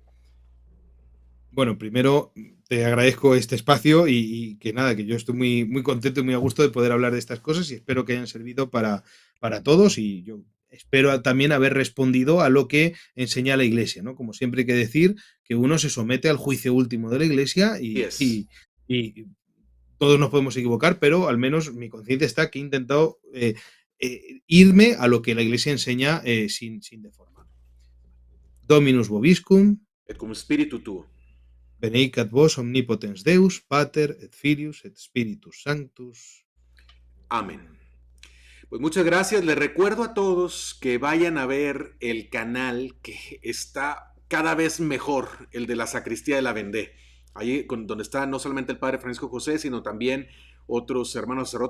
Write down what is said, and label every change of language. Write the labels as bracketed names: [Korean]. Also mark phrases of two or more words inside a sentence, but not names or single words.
[Spanish] Bueno, primero te agradezco este espacio y que nada, que yo estoy muy, muy contento y muy a gusto de poder hablar de estas cosas y espero que hayan servido para todos y yo espero también haber respondido a lo que enseña la Iglesia, ¿no? Como siempre hay que decir que uno se somete al juicio último de la Iglesia Yes. y todos nos podemos equivocar, pero al menos mi conciencia está que he intentado irme a lo que la Iglesia enseña sin deformar. [Latin] Dominus vobiscum. Et cum spiritu tuo. Beneicat vos omnipotens Deus, Pater, et Filius, et Spiritus Sanctus. [Spanish] Amén. Pues muchas gracias. Les recuerdo a todos que vayan a ver el canal que está cada vez mejor, el de la sacristía de la Vendée. Ahí donde está no solamente el padre Francisco José, sino también otros hermanos sacerdotes.